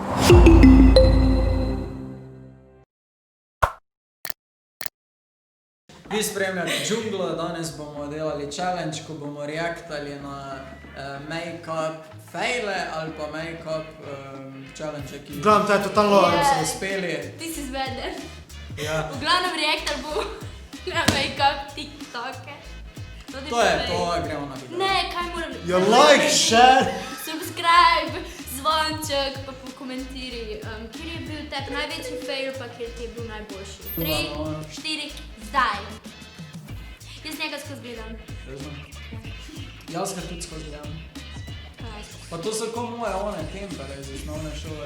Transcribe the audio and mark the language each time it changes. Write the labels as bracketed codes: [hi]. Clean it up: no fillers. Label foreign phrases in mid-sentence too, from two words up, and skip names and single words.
[sl] Vi spremljate Džunglo, danes bomo delali challenge, ko bomo reaktali na make-up faile ali pa [en] make-up challenge, [sl] ki Glavno, to je totalno so uspeli. Ti si zveden. Ja. V glavnem reaktor bo na make-up TikToke. To je to, gremo na video. Ne, kaj moram... Ja, [en] like, share. [sl] Subscribe, zvonček, pa pokomentiri, kjer je bil tep največji fail, pa kjer ti je bil najboljši. 3, 4, zdaj. Jaz njega skozi gledam. Jaz ga tudi skozi gledam. Pa to so ko moje one tempere iz osnovne šole.